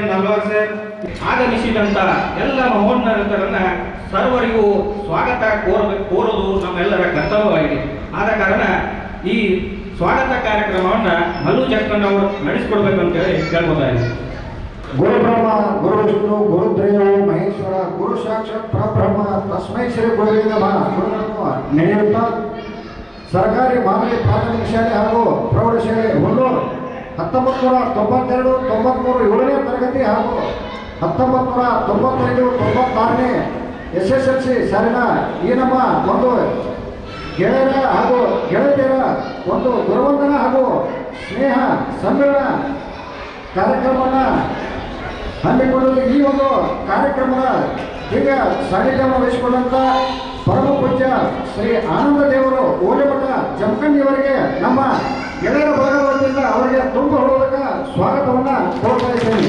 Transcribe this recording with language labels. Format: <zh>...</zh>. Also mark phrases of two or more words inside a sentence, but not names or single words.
<kn>ನಲ್ವಾರ್ ಸರ್, ಆಗಮಿಸಿದಂತ ಎಲ್ಲ ಮಹೋನ್ನತರನ್ನ ಸರ್ವರಿಗೂ ಸ್ವಾಗತ ಕೋರೋದು ನಮ್ಮೆಲ್ಲರ ಕರ್ತವ್ಯವಾಗಿದೆ. ಆದ ಕಾರಣ ಈ ಸ್ವಾಗತ ಕಾರ್ಯಕ್ರಮವನ್ನು ಮಲ್ಲು ಜಕ್ಕಣ್ಣ ಅವರು ನಡೆಸಿಕೊಡ್ಬೇಕು ಅಂತ ಹೇಳಿ ಕೇಳ್ಕೊತಾ ಇದ್ದೀನಿ.</kn> <sa>ಗುರು ಬ್ರಹ್ಮ ಗುರು ವಿಷ್ಣು ಗುರುದೇವ ಮಹೇಶ್ವರ ಗುರು ಸಾಕ್ಷಾತ್ ಪರಬ್ರಹ್ಮ ತಸ್ಮೈ ಶ್ರೀ ಗುರುವೇ ನಮಃ</sa> <kn>ಗುರುಗಳನ್ನು ನಡೆಯುತ್ತಾ ಸರ್ಕಾರಿ ಮಾಮೂಲಿ ಪ್ರಾಥಮಿಕ ಶಾಲೆ ಹಾಗೂ ಪ್ರೌಢಶಾಲೆ ಹುಲ್ಲೂರು 1992, 93, 7ನೇ ತರಗತಿ ಹಾಗೂ 1995, 96ನೇ SSLC ಸಾಲಿನ ಈ ನಮ್ಮ ಒಂದು ಗೆಳೆಯರ ಹಾಗೂ ಗೆಳತಿಯರ ಒಂದು ಗುರುವಂದನ ಹಾಗೂ ಸ್ನೇಹ ಸಮ್ಮೇಳನ ಕಾರ್ಯಕ್ರಮವನ್ನು ಹಮ್ಮಿಕೊಳ್ಳಲು ಈ ಒಂದು ಕಾರ್ಯಕ್ರಮದ ಈಗ ಸಾನ್ನಿಧ್ಯವನ್ನು ವಹಿಸಿಕೊಂಡಂಥ ಪರಮ ಪೂಜ್ಯ ಶ್ರೀ ಆನಂದ ದೇವರು ಓಲೆಮಠ ಜಮಖಂಡಿಯವರಿಗೆ ನಮ್ಮ ಗೆಳೆಯರ ಬಳಗದ ವತಿಯಿಂದ ಅವರಿಗೆ ತುಂಬ ಹೊರದಕ್ಕೆ ಸ್ವಾಗತವನ್ನು ಕೋರ್ತಾ ಇದ್ದೇನೆ.</kn>